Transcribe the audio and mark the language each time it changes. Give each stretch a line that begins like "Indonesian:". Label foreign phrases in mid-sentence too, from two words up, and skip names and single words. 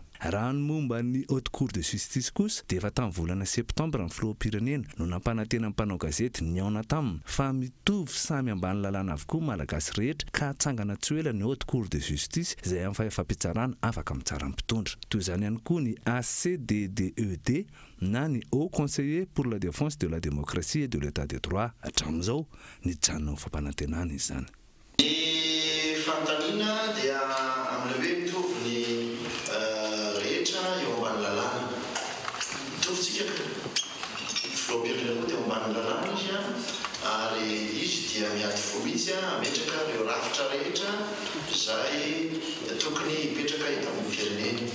Malagasy: Raha ny momba ny
French: haute cour de justice
Malagasy: kosa dia efa tamin'ny volana septambra ny filoham-pirenena no nampanantena ny mpanao gazety niaona taminy fa mitovy samy ambany lalàna avokoa malagasy rehetra ka hatsangana tsy ela ny
French: haute cour de justice
Malagasy: izay amin'ny fahefa-pitsarana afaka mitsara mpitondra. Toy izany ihany koa ny ACDDED na ny
French: Haut Conseiller pour la défense de la démocratie et de l'état de droit
Malagasy: hatramin'izao nijanona ho fampanantenana izany. Ny fantanina dia amin'ilay hoe mitovy ny rehetra eo ambany lalàna. Mitovitsika filoham-pirenena dia eo ambany lalàna izy ary izy dia miady fo mihitsy ametraka ireo rafitra rehetra izay tokony hipetraka eto amin'ny firenena.